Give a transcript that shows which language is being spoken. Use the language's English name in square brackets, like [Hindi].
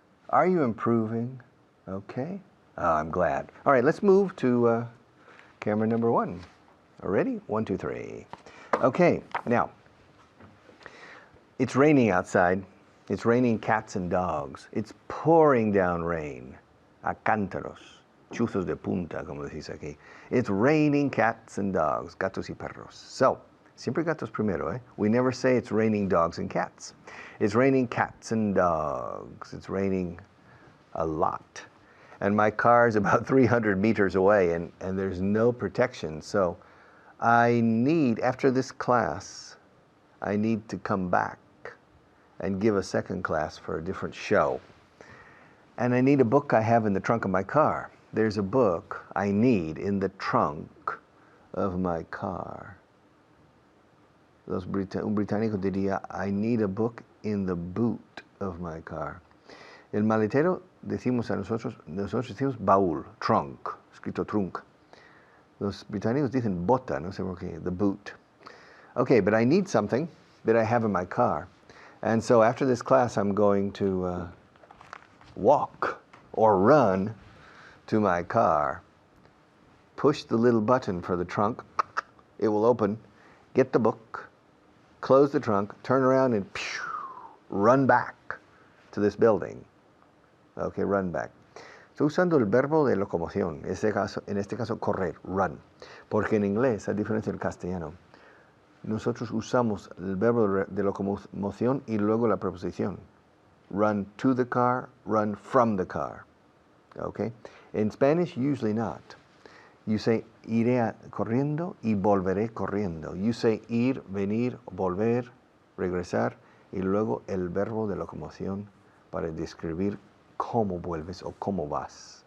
[English] Are you improving? Okay, I'm glad. All right, let's move to camera number 1. Ready? 1, 2, 3. Okay, now, it's raining outside. It's raining cats and dogs. It's pouring down rain. [Spanish] A cántaros, chuzos de punta, como decís aquí. [English] It's raining cats and dogs, [Spanish] gatos y perros. So, siempre gatos primero, eh? [English] We never say it's raining dogs and cats. It's raining cats and dogs. It's raining a lot. And my car is about 300 meters away, and there's no protection. So, I need, after this class, I need to come back and give a second class for a different show. And I need a book I have in the trunk of my car. There's a book I need in the trunk of my car. [Spanish] Un británico diría, [English] I need a book in the boot of my car. [Spanish] El maletero decimos nosotros decimos baúl, trunk, escrito trunk. Los británicos dicen bota, no sé por qué, the boot. [English] Okay, but I need something that I have in my car. And so after this class, I'm going to walk or run to my car, push the little button for the trunk, it will open, get the book, close the trunk, turn around and run back to this building. Okay, run back. [Spanish] Estoy usando el verbo de locomoción, en este caso correr, run, porque en inglés, a diferencia del castellano, nosotros usamos el verbo de locomoción y luego la preposición. [English] Run to the car, run from the car. Okay? In Spanish, usually not. You say [Spanish] iré corriendo y volveré corriendo. [English] You say [Spanish] ir, venir, volver, regresar y luego el verbo de locomoción para describir cómo vuelves o cómo vas.